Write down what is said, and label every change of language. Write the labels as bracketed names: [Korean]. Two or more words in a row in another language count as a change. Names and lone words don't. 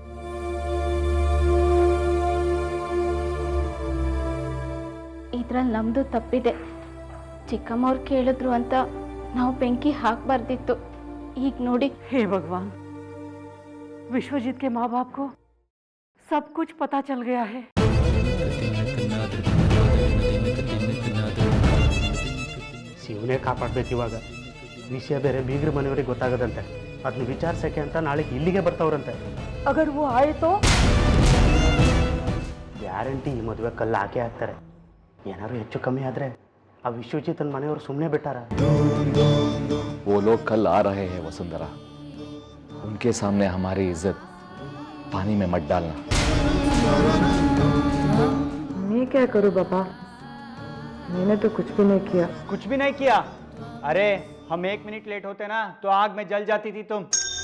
[Kannada] ಇದ್ರಲ್ಲಿ ನಮ್ಮದು ತಪ್ಪಿದೆ. ಚಿಕ್ಕಮ್ಮವ್ರು ಕೇಳಿದ್ರು ಅಂತ ನಾವು ಬೆಂಕಿ ಹಾಕಬಾರ್ದಿತ್ತು. ಈಗ ನೋಡಿ. [Hindi] हे भगवान, विश्वजीत के माँ बाप को सब कुछ पता चल गया है. [Kannada] ಶಿವನೇ ಕಾಪಾಡ್ಬೇಕು ಇವಾಗ. ವಿಷಯ ಬೇರೆ ಬೀಗ್ರ ಮನೆಯವರಿಗೆ ಗೊತ್ತಾಗದಂತೆ, ಅದನ್ನ ವಿಚಾರಿಸೋಕ್ಕೆ ಅಂತ ನಾಳೆ ಇಲ್ಲಿಗೆ ಬರ್ತಾವ್ರಂತೆ. [Hindi] अगर वो आए तो [Kannada] ಗ್ಯಾರಂಟಿ ಈ ಮದುವೆ ಕಲ್ಲು ಹಾಕೇ ಹಾಕ್ತಾರೆ. ಏನಾದ್ರು ಹೆಚ್ಚು ಕಮ್ಮಿ ಆದರೆ ಆ ವಿಶ್ವಜಿತನ ಮನೆಯವರು ಸುಮ್ಮನೆ ಬಿಟ್ಟಾರ. [Hindi] वो लोग कल आ रहे हैं वसुंधरा, उनके सामने हमारी इज्जत पानी में मत डालना। मैं क्या करूँ बाबा, मैंने तो कुछ भी नहीं किया। कुछ भी नहीं किया? अरे हम 1 मिनट लेट होते ना तो आग में जल जाती थी तुम।